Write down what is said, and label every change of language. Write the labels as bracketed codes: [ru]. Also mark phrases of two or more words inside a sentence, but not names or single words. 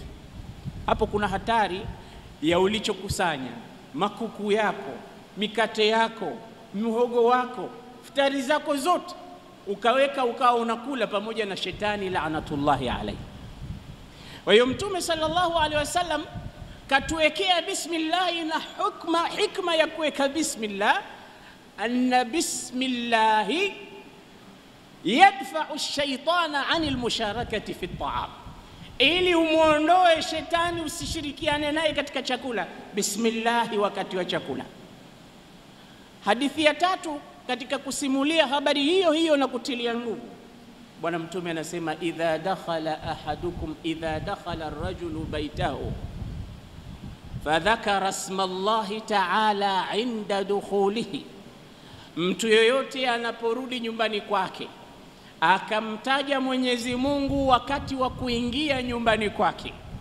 [sw] Hapo kuna hatari ya ulichokusanya, makuku yako, mikate yako, mhogo wako, futari zako zote, ukaweka ukawa unakula pamoja na shetani [ar] لعنة الله عليه. [sw] Kwa hiyo Mtume [ar] صلى الله عليه وسلم [sw] katuwekea bismillah na hikma ya kuweka bismillah, [ar] أن بسم الله يدفع الشيطان عن المشاركة في الطعام, [sw] ili umuondoe shetani usishirikiane naye katika chakula. Bismillah wakati wa chakula. Hadithi ya tatu katika kusimulia habari hiyo na kutilia nguvu, Bwana Mtume anasema [ar] إذا دخل الرجل بيته فذكر اسم الله تعالى عند دخوله, [sw] mtu yoyote anaporudi nyumbani kwake akamtaja Mwenyezi Mungu wakati wa kuingia nyumbani kwake,